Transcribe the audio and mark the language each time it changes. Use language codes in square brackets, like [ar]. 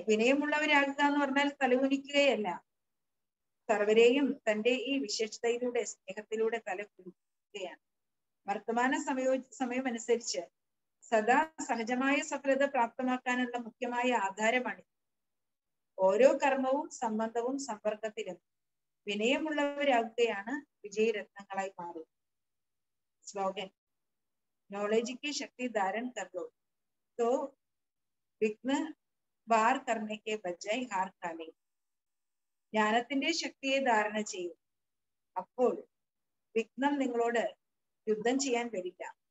[ml] വിനയമുള്ളവരാകുക എന്ന് പറഞ്ഞാൽ തലകുനിക്കുകയല്ല, സർവരെയും തന്റെ ഈ വിശേഷതയിലൂടെ സ്നേഹത്തിലൂടെ തലകുനിക്കുകയാണ്. വർത്തമാന സമയം അനുസരിച്ച് സദാ സഹജമായ സഫലത പ്രാപ്തമാക്കാനുള്ള മുഖ്യമായ ആധാരമാണ്. ഓരോ കർമ്മവും സംബന്ധവും സമ്പർക്കത്തിലും വിനയമുള്ളവരാകുകയാണ് വിജയരത്നങ്ങളായി മാറും. [hi] സ്ലോഗൻ नॉलेज की शक्ति धारण कर लो तो विघ्न वार करने के बजाय हार खा ले. [ml] ജ്ഞാനത്തിന്റെ ശക്തിയെ ധാരണ ചെയ്യും, അപ്പോൾ വിഘ്നം നിങ്ങളോട് യുദ്ധം ചെയ്യാൻ വരില്ല.